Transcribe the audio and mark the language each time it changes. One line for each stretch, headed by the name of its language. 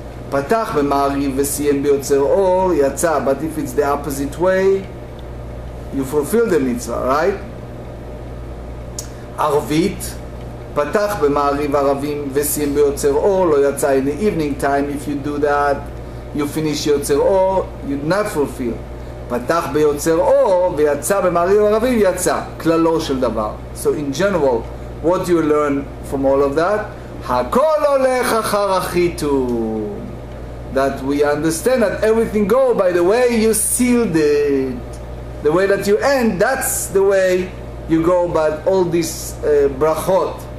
Hebrew: פתח במעריב וסיים ביוצר אור, יצא,
English: but if it's the opposite way, you fulfill the mitzvah, right?
Hebrew: ערבית, פתח במעריב ערבים וסיים ביוצר אור, לא יצא
English: in the evening time, if you do that, you finish יוצר אור, you do not fulfill.
Hebrew: פתח ביוצר אור ויצא במעריב ערבים, יצא, כללו של דבר.
English: So in general, what do you learn from all of that?
Hebrew: הכל הולך אחר החיתום.
English: That we understand that everything go by the way you sealed it. The way that you end, that's the way you go by all these brachot.